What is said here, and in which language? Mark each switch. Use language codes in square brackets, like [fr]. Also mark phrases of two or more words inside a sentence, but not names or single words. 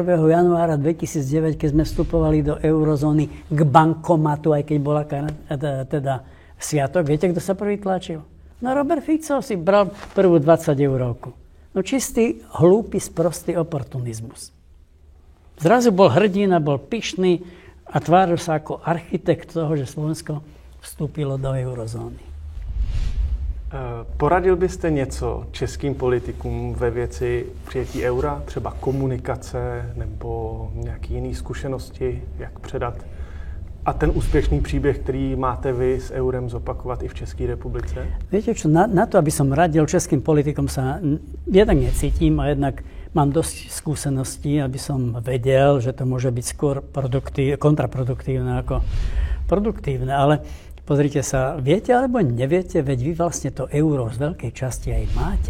[sk] januára 2009, keď sme vstupovali do eurozóny k bankomatu, aj keď bola teda sviatok? Viete, kto sa prvý tlačil? No Robert Fico si bral prvú 20 eurovku. No čistý, hlúpy, sprostý oportunizmus. Zrazu bol hrdina, bol pyšný a tváril sa ako architekt toho, že Slovensko vstúpilo do eurozóny. [cs] Poradil byste něco českým politikům ve věci přijetí eura, třeba komunikace nebo nějaké jiné zkušenosti, jak předat a ten úspěšný příběh, který máte vy s eurem, zopakovat i v České republice? [sk] Viete čo, na to, aby som radil českým politikom, sa jednak necítim a jednak mám dosť skúseností, aby som vedel, že to môže byť skôr kontraproduktívne ako produktívne. Ale pozrite sa, viete alebo neviete, veď vy vlastne to euro z veľkej časti aj máte.